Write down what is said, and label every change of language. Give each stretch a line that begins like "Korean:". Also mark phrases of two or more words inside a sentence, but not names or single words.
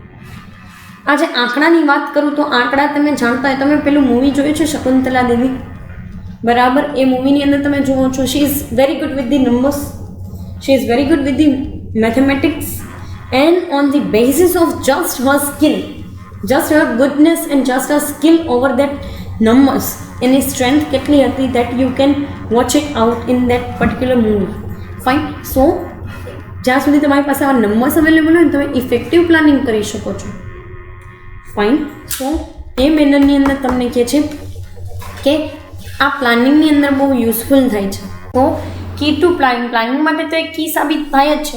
Gujarati: આજે આંકડાની વાત કરું તો આંકડા તમે જાણતા હોય, તમે પેલું મૂવી જોયું છે શકુંતલા દેવી. બરાબર. એ મૂવીની અંદર તમે જુઓ છો
English: she is very good with the numbers, she is very good with the mathematics, and on the basis of just her skill, just her goodness and just her skill over that numbers,
Gujarati: એની સ્ટ્રેન્થ કેટલી હતી
English: that you can watch it out in that particular movie. Fine.
Gujarati: So જ્યાં સુધી તમારી પાસે આ નંબર્સ અવેલેબલ હોય ને તમે
English: effective planning
Gujarati: કરી શકો છો. ફાઇન. સો એ મેનરની અંદર તમને કહે છે કે આ પ્લાનિંગની અંદર બહુ યુઝફુલ થાય છે. તો
English: key to planning
Gujarati: માટે તો એક કી સાબિત થાય જ છે.